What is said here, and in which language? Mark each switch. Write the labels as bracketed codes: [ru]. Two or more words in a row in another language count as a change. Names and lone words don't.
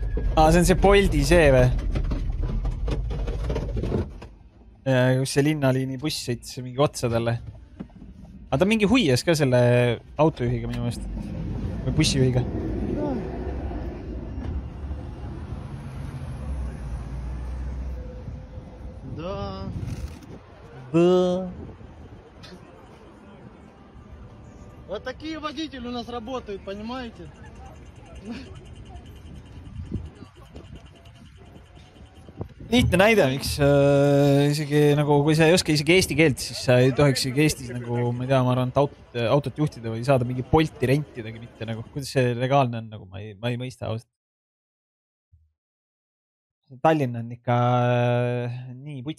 [et] See on see Bolti see või? Kus see linnaliini buss sõitis mingi otsa talle. Aga ta mingi huies ka selle autojuhiga minu meelest. Või bussijuhiga. [ru] Вот такие водители у нас работают, понимаете? [et] Lihtne näide, miks isegi nagu, kui sa ei oska isegi eesti keelt, siis sa ei tohiks isegi Eestis nagu, ma ei tea, ma arvan, et autot juhtida või saada mingi Bolti rentidagi mitte nagu. Kuidas see legaalne on, nagu ma ei mõista ausalt. Tallinn on ikka nii puts.